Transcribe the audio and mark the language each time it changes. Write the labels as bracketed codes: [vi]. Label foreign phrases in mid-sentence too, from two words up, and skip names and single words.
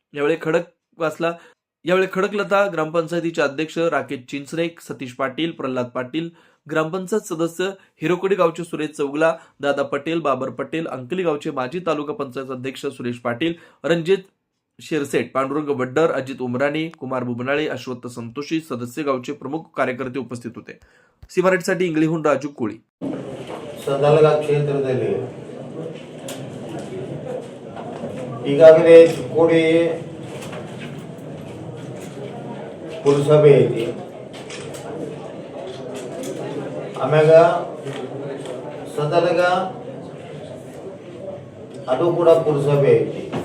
[mr] यावेळी खडकलता ग्रामपंचायतीचे अध्यक्ष राकेश चिंचनेक, सतीश पाटील, प्रल्हाद पाटील, ग्रामपंचायत सदस्य हिरोकोडी गावचे सुरेश चौगला, दादा पटेल, बाबर पटेल, अंकली गावचे माजी तालुका पंचायत अध्यक्ष सुरेश पाटील, रणजित शिरसेट, पांडुरंग वड्डर, अजित उमराणी, कुमार बुबनाळे, अश्वत्थ संतोषी सदस्य गावचे प्रमुख कार्यकर्ते उपस्थित होते. सी मराठीसाठी इंग्लिहून राजू कोळी. [kn] ಸದಲಗ ಕ್ಷೇತ್ರದಲ್ಲಿ ಈಗಾಗಲೇ ಚಿಕ್ಕೋಡಿ ಪುರಸಭೆ ಐತಿ, ಆಮ್ಯಾಗ ಸದಲಗ ಅದು ಕೂಡ ಪುರಸಭೆ ಐತಿ.